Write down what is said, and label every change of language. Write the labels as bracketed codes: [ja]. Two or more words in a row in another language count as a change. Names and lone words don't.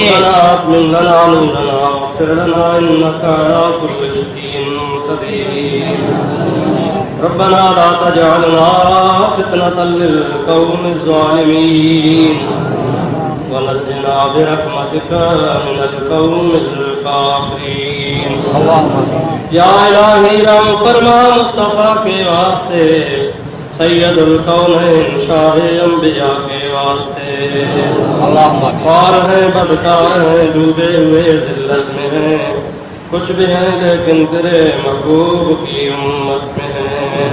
[ar] ربنا أتمم لنا نورنا واغفر لنا إنك على كل شيء قدير. ربنا لا تجعلنا فتنة للقوم الظالمين ونجنا برحمتك من القوم الكافرين. [ur] یا الٰہی رحم فرما مصطفیٰ کے واسطے سید الکونین شاہِ انبیا کے واسطے. خوار ہیں بدکار ہیں ڈوبے ہوئے ذلت میں ہیں کچھ بھی ہیں لیکن تیرے محبوب کی امت میں ہیں.